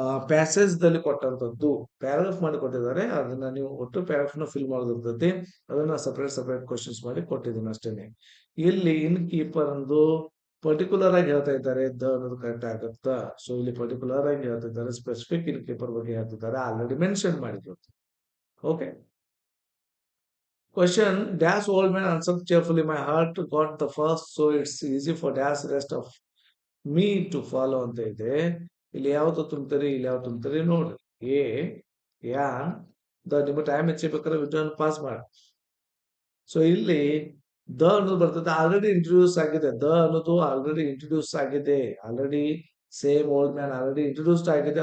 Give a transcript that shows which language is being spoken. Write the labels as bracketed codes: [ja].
[kn] Passage ದಲ್ಲಿ ಕೊಟ್ಟಂತದ್ದು paragraph ಮಾಡಿ ಕೊಟ್ಟಿದ್ದಾರೆ, ಅದನ್ನ ನೀವು ಒಟ್ಟು ಪ್ಯಾರಾಗ್ರಾಫ್ ನ ಫಿಲ್ ಮಾಡೋದಿರ್ತೈತಿ. ಅದನ್ನ ಸಪರೇಟ್ ಸಪರೇಟ್ ಕ್ವಶನ್ಸ್ ಮಾಡಿ ಕೊಟ್ಟಿದ್ದೀನಿ ಅಷ್ಟೇನೆ. ಇಲ್ಲಿ ಇನ್ ಕೀಪರ್ ಅಂದು ಪರ್ಟಿಕ್ಯುಲರ್ ಆಗಿ ಹೇಳ್ತಾ ಇದ್ದಾರೆ, ದ ಅನ್ನೋದು ಕರೆಕ್ಟ್ ಆಗುತ್ತಾ? ಸೊ ಇಲ್ಲಿ ಪರ್ಟಿಕ್ಯುಲರ್ ಆಗಿ ಹೇಳ್ತಾ ಇದ್ದಾರೆ, ಸ್ಪೆಸಿಫಿಕ್ ಇನ್ ಕೀಪರ್ ಬಗ್ಗೆ ಹೇಳ್ತಿದ್ದಾರೆ, ಆಲ್ರೆಡಿ ಮೆನ್ಷನ್ ಮಾಡಿದ್ರು. Okay. [en] Question: Dash old man answered cheerfully, my heart got the first, so it's easy for dash rest of me to follow [kn] ಅಂತ ಇದೆ. ಇಲ್ಲಿ ಯಾವ್ದು ತುಂಬ್ತೀರಿ, ಇಲ್ಲಿ ಯಾವ್ದು ತುಂಬ್ತೀರಿ ನೋಡ್ರಿ. ಎ ಯಾನ್ ನಿಮ್ಗೆ ಟೈಮ್ ಹೆಚ್ಚಬೇಕಾದ್ರೆ ವಿಡ್ರಾನ್ ಪಾಸ್ ಮಾಡಿ. ಸೊ ಇಲ್ಲಿ ದ ಅನ್ನೋದು ಬರ್ತದೆ, ಆಲ್ರೆಡಿ ಇಂಟ್ರೊಡ್ಯೂಸ್ ಆಗಿದೆ. ದ ಅನ್ನೋದು ಆಲ್ರೆಡಿ ಇಂಟ್ರೊಡ್ಯೂಸ್ ಆಗಿದೆ, already same old man already introduced ಆಗಿದೆ.